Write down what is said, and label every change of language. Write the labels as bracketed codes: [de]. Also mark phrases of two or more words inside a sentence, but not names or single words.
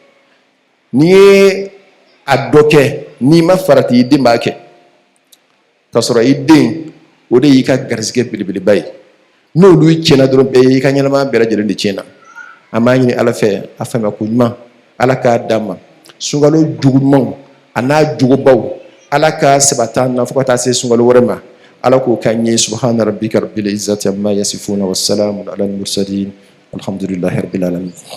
[bm] n'i ye a dɔ kɛ n'i ma farati i den b'a kɛ k'a sɔrɔ i den o de y'i ka garisɛgɛ belebeleba ye n'olu tiɲɛna dɔrɔn bɛɛ y'i ka ɲɛnamaya bɛɛ lajɛlen de tiɲɛna an b'a ɲini ala fɛ a faamuyako ɲuman ala k'a d'an ma sunkalo jugumanw a n'a jugubaw ala ka sabata na fo ka taa se sunkalo wɛrɛ ma ala k'o k'an ye [ar] سبحان ربك رب العزة عما يصفون وسلام على المرسلين الحمد لله رب العالمين